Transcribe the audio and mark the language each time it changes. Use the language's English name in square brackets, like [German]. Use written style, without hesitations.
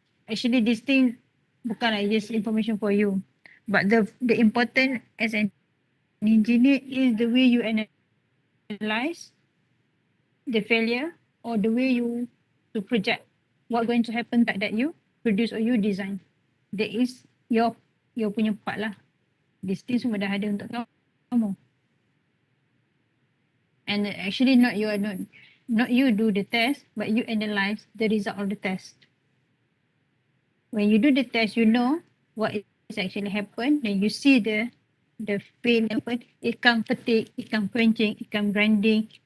[English] Actually, this thing bukanlah just information for you, but the important as an engineer is the way you analyze the failure or the way you to project what going to happen that you produce or you design. That is your punya part lah. This thing [Malay] semua dah ada untuk kamu. [English] And actually not you do the test, but you analyze the result of the test. When you do the test, you know what is actually happened. Then you see the fail happen. It can fatigue, it can quenching, it can grinding.